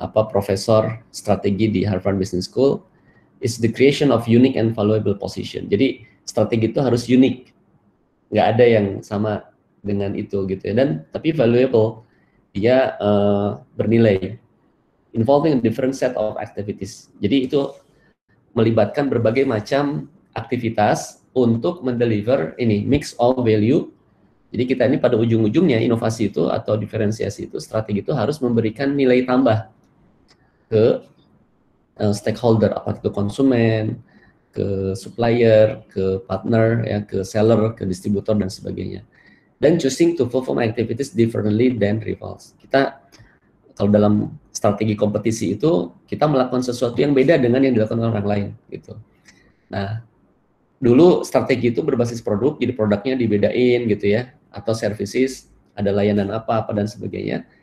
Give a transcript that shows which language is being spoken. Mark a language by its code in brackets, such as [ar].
[id] Profesor strategi di [en] Harvard Business School, is the creation of unique and valuable position. [id] Jadi strategi itu harus unik, nggak ada yang sama dengan itu gitu ya. Dan tapi [en] valuable, [id] dia bernilai, [en] involving a different set of activities. [id] Jadi itu melibatkan berbagai macam aktivitas untuk mendeliver ini [en] mix of value. [id] Jadi kita ini pada ujung-ujungnya inovasi itu atau diferensiasi itu, strategi itu harus memberikan nilai tambah ke stakeholder, apa itu konsumen, ke supplier, ke partner, ya, ke seller, ke distributor dan sebagainya. [en] Dan choosing to perform activities differently than rivals. [id] Kita kalau dalam strategi kompetisi itu kita melakukan sesuatu yang beda dengan yang dilakukan orang lain gitu. Nah, dulu strategi itu berbasis produk, jadi produknya dibedain gitu ya, atau services, ada layanan apa dan sebagainya.